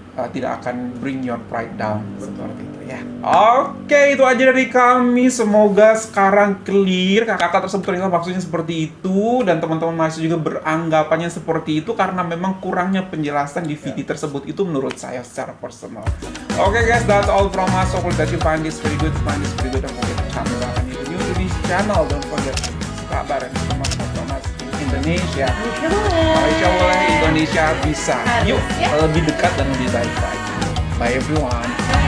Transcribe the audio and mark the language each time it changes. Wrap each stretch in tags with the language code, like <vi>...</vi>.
<id>tidak akan bring your pride down seperti itu ya. Oke, itu aja dari kami. Semoga sekarang clear kakak tersebut ternyata maksudnya seperti itu, dan teman-teman mahasiswa juga beranggapannya seperti itu karena memang kurangnya penjelasan di video tersebut itu menurut saya secara personal.</id> <en>Oke guys, that's all from us. So hope that you find this very good, don't forget to channel and if you're new to this channel, don't forget to subscribe and sama Thomas Indonesia.</en> <id>Insya Allah Indonesia bisa. Yuk, lebih dekat dan lebih baik. Bye everyone.</id>